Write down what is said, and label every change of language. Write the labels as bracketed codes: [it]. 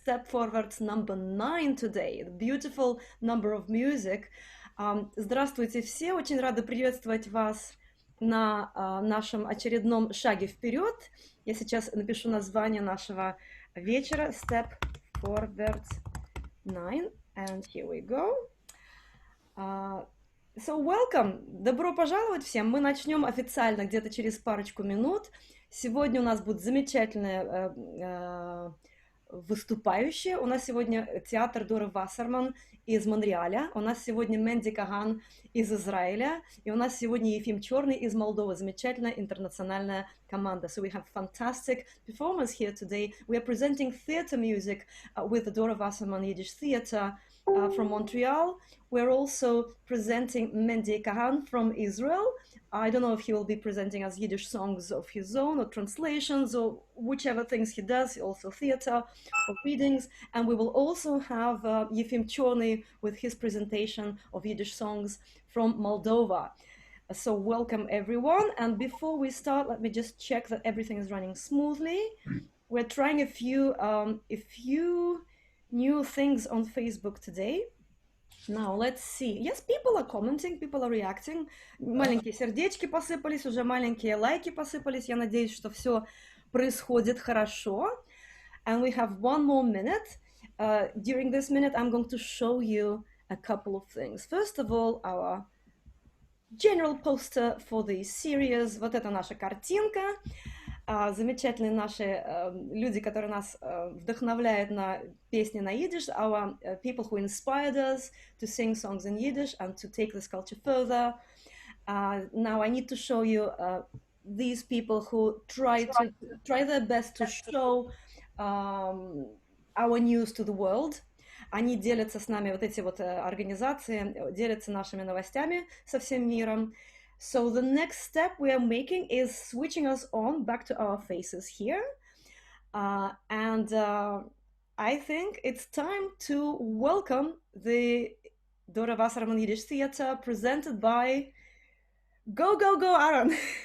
[en] Step Forverts number 9 today, the beautiful number of music. [ru] Здравствуйте все, очень рада приветствовать вас на нашем очередном шаге вперед. Я сейчас напишу название нашего вечера, Step Forverts 9, [en] and here we go. So welcome, [ru] добро пожаловать всем. Мы начнем официально где-то через парочку минут. Сегодня у нас будут замечательные выступающие. У нас сегодня театр Доры Вассерман из Монреаля. У нас сегодня Mendy Cahan из Израиля. И у нас сегодня Efim Chorny из Молдовы. Замечательная интернациональная команда. [en] So we have fantastic performers here today. We are presenting theater music with the Dora Wasserman Yiddish Theater from Montreal. We're also presenting Mendy Cahan from Israel. I don't know if he will be presenting us Yiddish songs of his own or translations or whichever things he does, also theater or readings. And we will also have Efim Chorny with his presentation of Yiddish songs from Moldova. So welcome everyone. And before we start, let me just check that everything is running smoothly. We're trying a few new things on Facebook today. Now, let's see. Yes, people are commenting, people are reacting. [ru] Маленькие сердечки посыпались, уже маленькие лайки посыпались. Я надеюсь, что все происходит хорошо. [en] And we have one more minute. During this minute, I'm going to show you a couple of things. First of all, our general poster for the series. [ru] Вот это наша картинка. Замечательные наши люди, которые нас вдохновляют на песни на Yiddish, [en] our people who inspired us to sing songs in Yiddish and to take this culture further. Now I need to show you these people who try their best to show our news to the world. [ru] Они делятся с нами, вот эти вот организации, делятся нашими новостями со всем миром. [en] So the next step we are making is switching us on back to our faces here. And I think it's time to welcome the Dora Wasserman Yiddish Theater presented by Go, Aron.